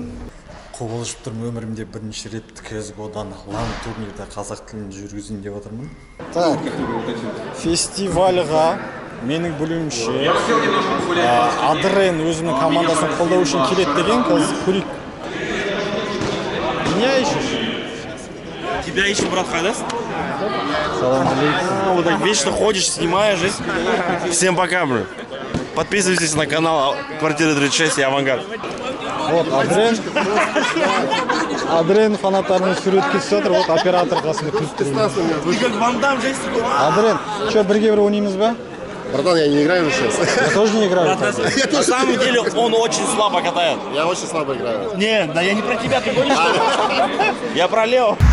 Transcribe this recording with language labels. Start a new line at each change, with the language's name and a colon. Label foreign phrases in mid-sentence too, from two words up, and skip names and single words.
Kazakh: Қобалжып тұрмын, өмірімде бірінші рет CSGO-дан LAN турнирде қазақ тілін жүргізейін деп отырмын. Так, фестивальға менің білуімше Адрен өзінің командасын қолдау үшін келеді деген, қазір көрейік.
Russian: Меня ищешь? Тебя ищем, брат, Хайдас?
Arabic: سلام عليكم.
Russian: Вот так вечно ходишь, снимаешь. Всем пока, бро. Подписывайтесь на канал Квартира 36 и Авангард. Вот,
Kazakh: Адрен фанаттарының суретке түсіп жатыр, вот оператор қасында күліп тұр.
Russian: Ты как Ван Дам, жесть. Адрен, что,
Kazakh: бірге бір ойнаймыз ба?
Russian: Братан, я не играю сейчас. Я тоже не играю. На самом деле он очень слабо катает. Я очень слабо играю. Не, да я не про тебя, ты гонишь? Я про Лео.